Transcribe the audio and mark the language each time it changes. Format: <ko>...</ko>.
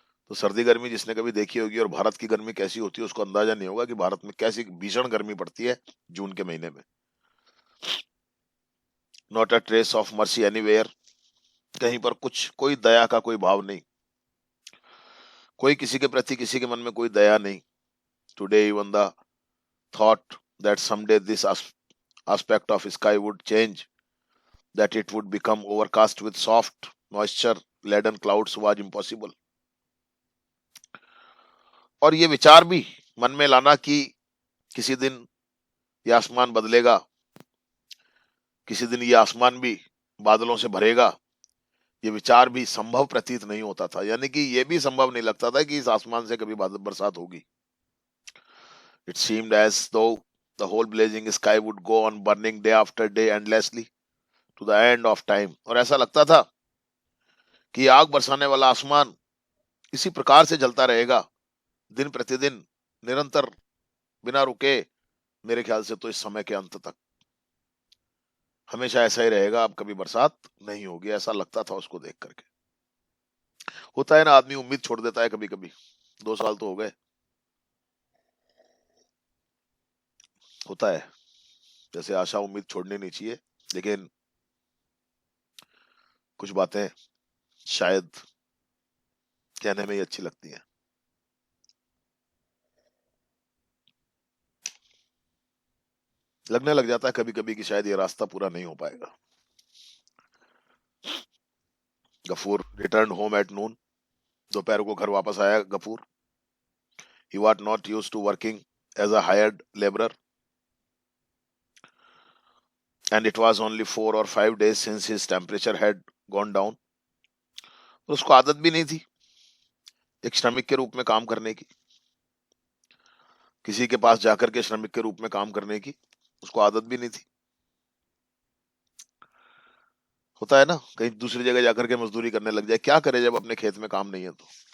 <hi>तो सर्दी गर्मी जिसने कभी देखी होगी और भारत की गर्मी कैसी होती है उसको अंदाजा नहीं होगा कि भारत में कैसी भीषण गर्मी पड़ती है जून के महीने में.</hi> <en>Not a trace of mercy anywhere.</en> <hi>कहीं पर कुछ, कोई दया का कोई भाव नहीं, कोई किसी के प्रति किसी के मन में कोई दया नहीं.</hi> <en>Today even the thought that someday this aspect of sky would change, that it would become overcast with soft moisture laden clouds was impossible.</en> <hi>और ये विचार भी मन में लाना कि किसी दिन ये आसमान बदलेगा, किसी दिन ये आसमान भी बादलों से भरेगा, ये विचार भी संभव प्रतीत नहीं होता था. यानी कि ये भी संभव नहीं लगता था कि इस आसमान से कभी बरसात होगी.</hi> <en>It seemed as though The whole blazing sky would go on burning day after day endlessly to the end of time.</en> <hi>और ऐसा लगता था कि आग बरसाने वाला आसमान इसी प्रकार से जलता रहेगा दिन प्रतिदिन, निरंतर, बिना रुके। मेरे ख्याल से तो इस समय के अंत तक हमेशा ऐसा ही रहेगा, अब कभी बरसात नहीं होगी, ऐसा लगता था उसको देख करके। होता है ना, आदमी उम्मीद छोड़ देता है कभी कभी। 2 साल तो हो गए, होता है। जैसे आशा उम्मीद छोड़नी नहीं चाहिए, लेकिन कुछ बातें शायद कहने में ही अच्छी लगती हैं। लगने लग जाता है कभी कभी कि शायद ये रास्ता पूरा नहीं हो पाएगा। Ghafoor</hi> <en>Return home at noon.</en> <hi>दोपहर को घर वापस आया Ghafoor.</hi> <en>He was not used to working as a hired laborer, and it was only 4 or 5 days since his temperature had gone down.</en> <hi>और उसको आदत भी नहीं थी एक श्रमिक के रूप में काम करने की, किसी के पास जाकर के श्रमिक के रूप में काम करने की उसको आदत भी नहीं थी। होता है ना, कहीं दूसरी जगह जाकर के मजदूरी करने लग जाए, क्या करे जब अपने खेत में काम नहीं है तो।</hi>